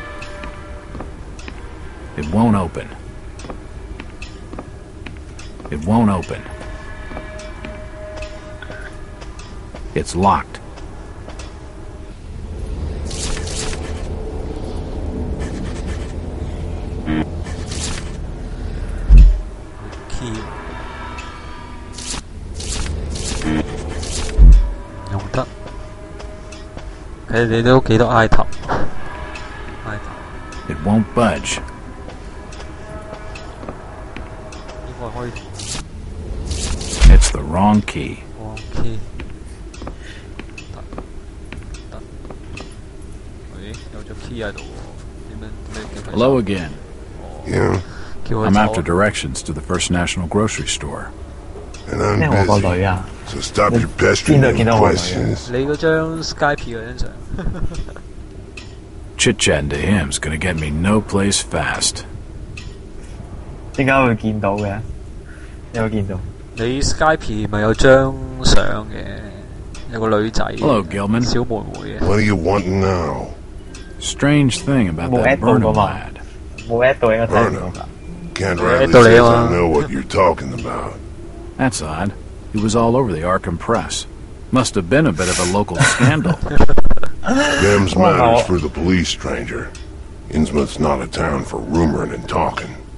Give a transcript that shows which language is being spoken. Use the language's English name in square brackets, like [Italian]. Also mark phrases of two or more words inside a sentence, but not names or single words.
[English] It won't open. It won't open. It's locked. Key. [Cantonese] 用得。佢哋都幾多 item。 [English] It won't budge. [Cantonese] 應該可以。 [English] It's the wrong key. Wrong key. [Cantonese] 得。咦？有隻 key 喺度喎？點樣 [English] Hello again. Yeah. I'm after directions to the First National Grocery Store. And I'm busy. So stop your pestering and questions. [Cantonese] 你嗰張 Skype 嗰張相。 [English] Chit-chatting to him's gonna get me no place fast. [Cantonese] 點解會見到嘅？有冇見到？你 Skype 咪有張相嘅，有個女仔。 [English] Hello, Gilman. [Cantonese] 小妹妹嘅。 [English] What do you want now? Strange thing about that Burnham lad. [Cantonese] 冇 at 到應該睇唔到㗎。 [English] Can't rightly say I know what you're talking about. That's odd. He was all over the Arkham Press. Must have been a bit of a local scandal. Them's matters for the police, stranger. Innsmouth's not a town for rumoring and talking.